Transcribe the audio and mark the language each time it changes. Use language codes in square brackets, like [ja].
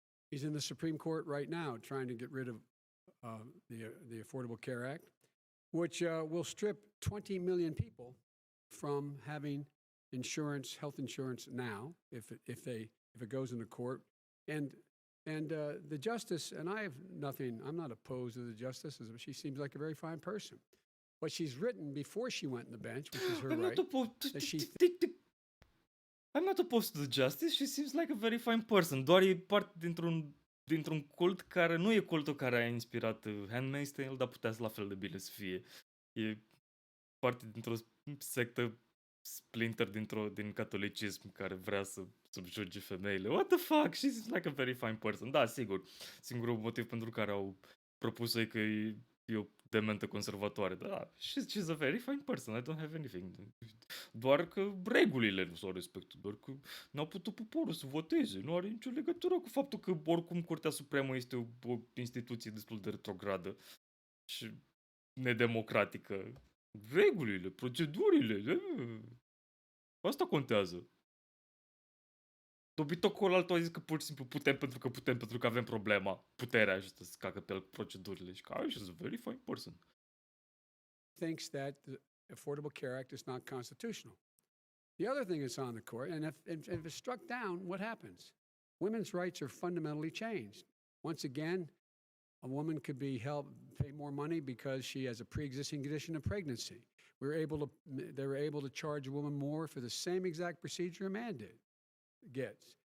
[en] He's in the Supreme Court right now trying to get rid of the Affordable Care Act, which will strip 20 million people from having insurance, health insurance now, if it goes into court. And the justice, and I'm not opposed to the justice. She seems like a very fine person. But she's written before she went on the bench, which is her right. I'm not opposed to the justice. She seems like a very fine person. [ro] Doar e parte dintr-un cult care nu e cultul care a inspirat Handmaid's Tale, dar putea să la fel de bine să fie. E parte dintr-o sectă splinter din catolicism care vrea să subjuge femeile. [en] What the fuck? She seems like a very fine person. [ro] Da, sigur. Singurul motiv pentru care au propus-o e că e o dementă conservatoare. [en] Da, she's a very fine person. I don't have anything. [ro] Doar că regulile nu s-au respectat. Doar că n-au putut poporul să voteze. Nu are nicio legătură cu faptul că oricum Curtea Supremă este o instituție destul de retrogradă și nedemocratică. Regulile, procedurile, asta contează. Dobitocul altul a zis că pur și simplu putem pentru că avem problema, puterea și să cacă pe el procedurile și că [en] she's a very fine person. Thinks that the Affordable Care Act is not constitutional. The other thing that's on the court, and if it's struck down, what happens? Women's rights are fundamentally changed. Once again, a woman could be pay more money because she has a pre-existing condition of pregnancy. They were able to charge a woman more for the same exact procedure a man did. gets.